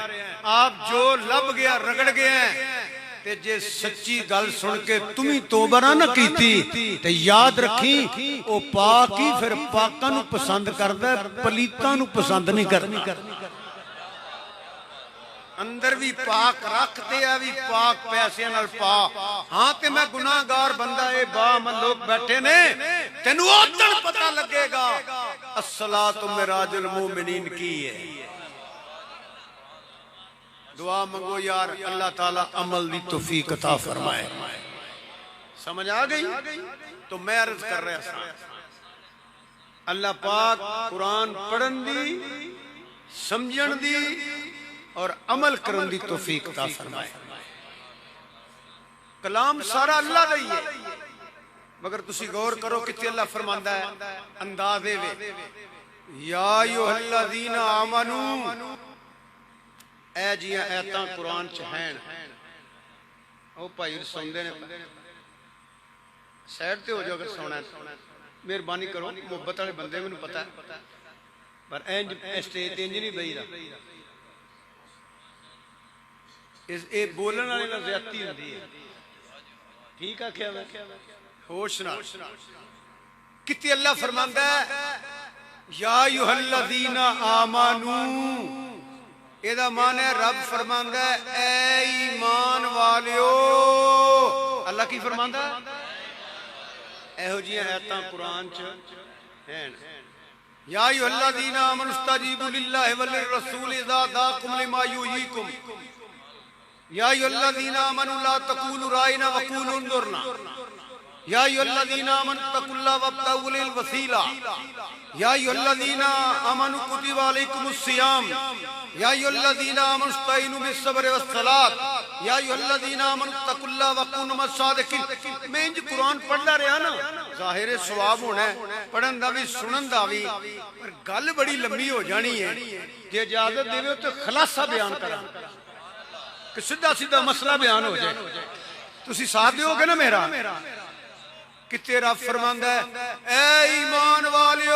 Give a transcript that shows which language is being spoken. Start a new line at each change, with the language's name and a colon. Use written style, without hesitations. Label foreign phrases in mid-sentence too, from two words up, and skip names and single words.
Punjabi: آپ جو لبھ گیا رگڑ گیا تے جے سچی گل سن کے تسی توبہ نہ کیتی تے یاد رکھیو او پاک ہی فیر پاکاں نوں پسند کردا، پلیتاں نوں پسند نہیں کردا. اندر وی پاک رکھدے آ وی پاک پیسے نال پا. ہاں تے میں گناہگار بندہ اے باعمل لوک بیٹھے نے تینوں اودن پتہ لگے گا
Arabic: الصلاة معراج المؤمنين
Punjabi: کی ہے. دعا منگو یار اللہ تعالیٰ عمل دی توفیق عطا فرمائے. سمجھ آ گئی؟ تے میں عرض کر رہا سی اللہ پاک قرآن پڑھن دی سمجھن دی اور عمل کرن دی توفیق عطا فرمائے. کلام سارا اللہ دا ہی ہے مگر تسی غور کرو کہ اللہ فرماندا ہے اندازے وے
Arabic: يا أيها الذين آمنوا
Punjabi: ایہہ جیاں آیتاں قرآن چ ہیں. او بھائی سندے نے سائیڈ تے ہو جاؤ اگر سننا مہربانی کرو. محبت والے بندے مینوں پتہ ہے پر انج سٹیج تے انج نہیں بہیدا. ایہہ بولنے والے نال زیادتی ہندی ہے. ٹھیک آکھیا میں ہوش نال کیتی اللہ فرماندا ہے
Arabic: يا أيها الذين آمنوا.
Punjabi: ایہدا مان ہے رب فرماندا ہے اے ایمان والیو. اللہ کی فرماندا ہے ایہو جہیاں آیتاں قرآن چ ہیں.
Arabic: يا أيها الذين آمنوا استجيبوا لله وللرسول إذا دعاكم لما يحييكم يا أيها الذين آمنوا لا تقولوا راعنا وقولوا انظرنا يا أيها الذين آمنوا اتقوا الله وابتغوا إليه الوسيلة يا أيها الذين آمنوا كتب عليكم الصيام يا أيها الذين آمنوا استعينوا بالصبر والصلاة يا أيها الذين آمنوا اتقوا الله وكونوا مع الصادقين.
Punjabi: میں انج قرآن پڑھدا رہاں نہ ظاہر ثواب ہونا ہے پڑھن دا وی سنن دا وی پر گل بڑی لمبی ہو جانی ہے. جے اجازت دیوو تے خلاصہ بیان کراں کہ سدھا سدھا مسئلہ بیان ہو جائے. تسی ساتھ دوگے نا میرا کہ تیرا فرماندا ہے اے ایمان والیو.